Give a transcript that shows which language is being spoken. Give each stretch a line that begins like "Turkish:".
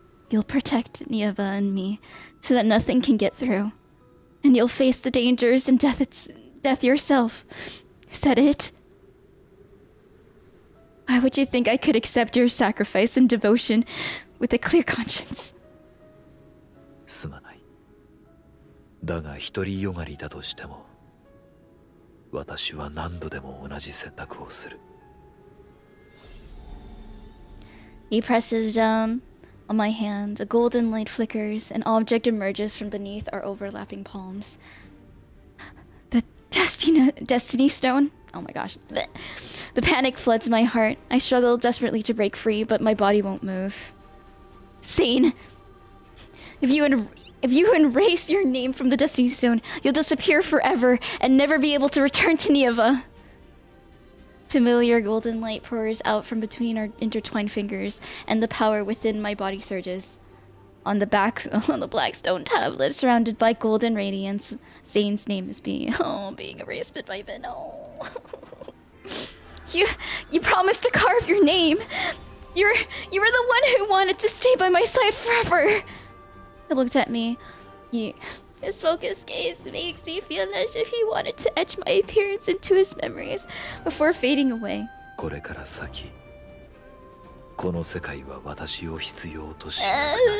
English: You'll protect Nieva and me so that nothing can get through. And you'll face the dangers and death yourself. Is that it? Why would you think I could accept your sacrifice and devotion with a clear conscience?
Japanese: すまない。だが独りよがりだとしても、私は何度でも同じ選択をする。
English: He presses down on my hand. A golden light flickers. An object emerges from beneath our overlapping palms. The Destiny Stone? Oh my gosh. The panic floods my heart. I struggle desperately to break free, but my body won't move. Zayne! If you erase your name from the Destiny Stone, you'll disappear forever and never be able to return to Nieva. Familiar golden light pours out from between our intertwined fingers, and the power within my body surges. On the black stone tablet, surrounded by golden radiance, Zayne's name is being erased bit by bit. Oh. You promised to carve your name. You were the one who wanted to stay by my side forever. He looked at me. His focused gaze makes me feel as if he wanted to etch my appearance into his memories before fading away.
Japanese: これから先、この世界は私を必要としなくなる。